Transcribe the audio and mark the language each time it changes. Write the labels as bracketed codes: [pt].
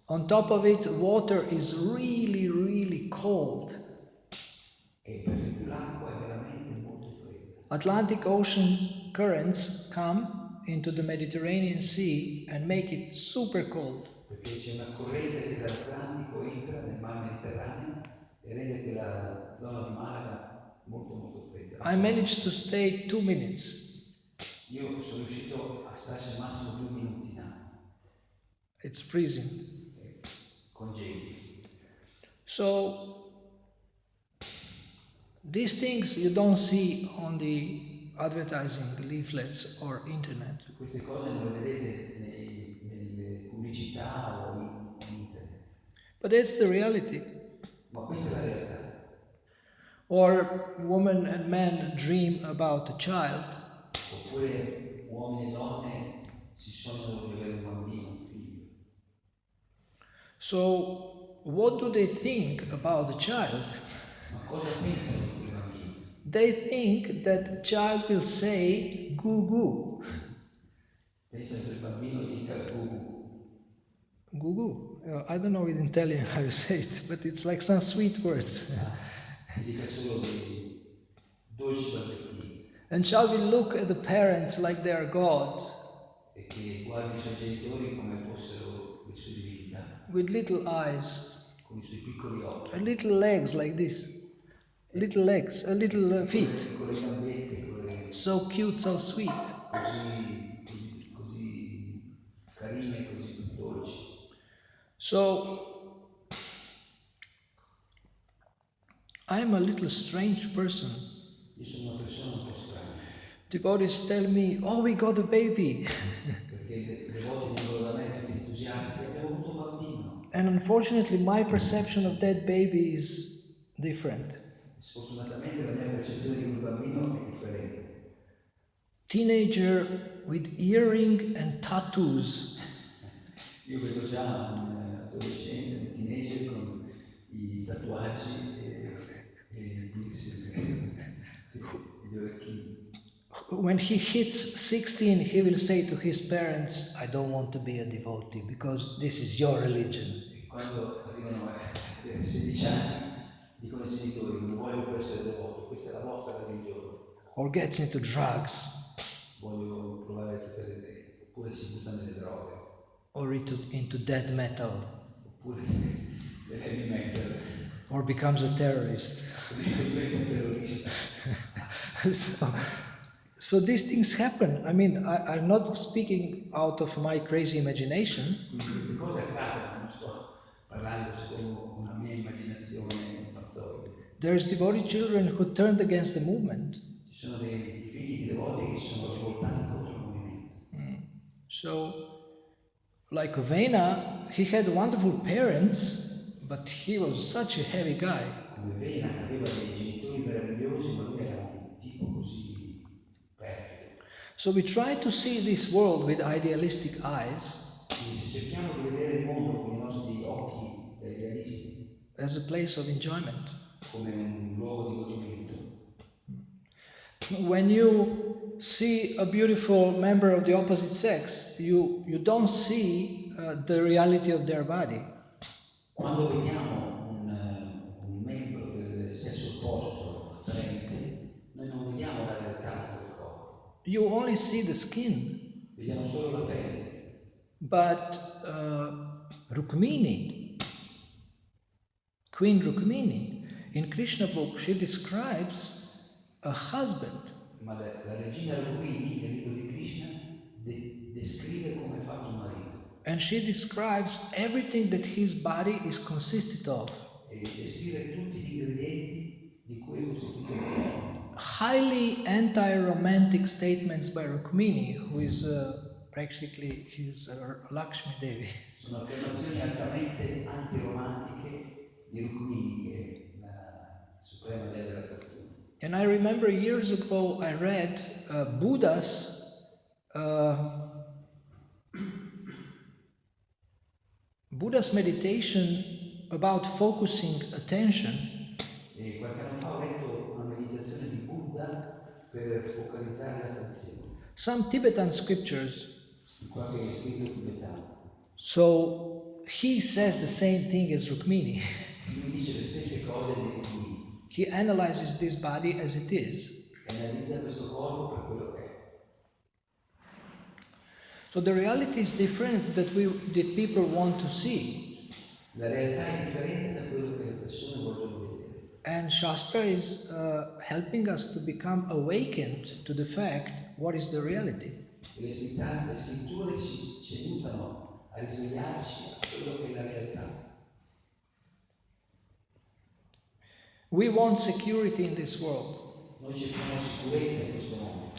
[en] On top of it, water is really, really cold. [it] E per di più l'acqua è veramente molto fredda. [en] Atlantic Ocean currents come into the Mediterranean Sea and make it super cold. [it] Perché c'è una corrente che dall'Atlantico entra nel mar Mediterraneo e rende quella zona di Malaga molto molto fredda. [en] I managed to stay 2 minutes. [it] Io sono riuscito a starci al massimo 2 minuti in acqua. [en] It's freezing. [it] Congeli. [en] So these things you don't see on the advertising leaflets or internet. [it] Queste cose non le vedete nelle pubblicità o in internet. [en] But it's the reality. [it] Ma questa è la realtà. [en] Or women and men dream about a child. [it] Oppure uomini e donne si sognano di avere un bambino, un figlio. [en] So what do they think about the child? [it] Ma cosa pensano di quel bambino? [en] They think that child will say goo goo. [it] Pensano che il bambino dica gugu. [en] Goo goo. I don't know in Italian how you say it, but it's like some sweet words. [it] Dica solo dei dolci balbettini. [en] And child will look at the parents like they are gods. [it] E che guardi i suoi genitori come fossero le sue divinità, [en] With little eyes, [it] con i suoi piccoli occhi, [en] little legs like this, little legs, little feet. [it] con le gambette, [en] So cute, so sweet. [it] così carine, così dolci. [en] So I'm a little strange person. [it] Io sono una persona un po' strana, [en] Devotees tell me, oh, we got a baby. [it] perché i devoti vengono da me tutti entusiasti, abbiamo avuto un bambino. [en] And unfortunately, my perception of that baby is different. [it] Sfortunatamente la mia percezione di quel bambino è differente. [en] Teenager with earring and tattoos. [it] Io vedo già un adolescente, un teenager con i tatuaggi e i piercing, sì, gli orecchini. [en] When he hits 16, he will say to his parents, I don't want to be a devotee because this is your religion. [it] E quando arrivano a avere 16 anni, dicono ai genitori, non voglio più essere devoto, questa è la vostra religione. [en] Or gets into drugs. [it] Voglio provare tutte le idee, oppure si butta nelle droghe, [en] Or into death metal. [it] oppure nell'heavy metal, [en] Or becomes a terrorist. [it] diventa un terrorista. [en] so, so these things happen. I mean, I'm not speaking out of my crazy imagination. [it] Quindi queste cose accadono, non sto parlando secondo una mia immaginazione pazzoide. [en] There's devotee children who turned against the movement. [it] Ci sono dei figli di devoti che si sono rivoltati contro il movimento. [en] So, like Vena, he had wonderful parents, but he was such a heavy guy. [it] Come Vena, che aveva dei genitori meravigliosi, ma lui era un tipo così perfido. [en] So we try to see this world with idealistic eyes. [it] Quindi se cerchiamo di vedere il mondo con i nostri occhi da idealisti, [en] As a place of enjoyment. [it] come un luogo di godimento, [en] When you see a beautiful member of the opposite sex, you don't see the reality of their body. [it] quando vediamo un membro del sesso opposto attraente, noi non vediamo la realtà di quel corpo, [en] You only see the skin. [it] vediamo solo la pelle. [en] But Rukmini, Queen Rukmini, in Krishna book, she describes a husband [it] Ma la regina Rukmini, nel libro di Krishna, descrive come è fatto un marito, [en] And she describes everything that his body is consisted of. [it] E descrive tutti gli ingredienti di cui è costituito il corpo. [en] Highly anti-romantic statements by Rukmini, who is practically his Lakshmi Devi. [it] Sono affermazioni altamente antiromantiche di Rukmini, che è la suprema dea della fortuna. [en] And I remember years ago I read Buddha's meditation about focusing attention. [it] E qualche anno fa ho letto una meditazione di Buddha per focalizzare l'attenzione [en] Some Tibetan scriptures. [it] in qualche scritto tibetano. [en] So he says the same thing as Rukmini. [it] Lui dice le stesse cose di Rukmini [en] He analyzes this body as it is. [it] e analizza questo corpo per quello che è. [en] So the reality is different that people want to see. [it] La realtà è differente da quello che le persone vogliono vedere. [en] And Shastra is helping us to become awakened to the fact what is the reality. [it] Le scritture ci aiutano a risvegliarci a quello che è la realtà. [en] We want security in this world. [it] Noi cerchiamo sicurezza in questo mondo,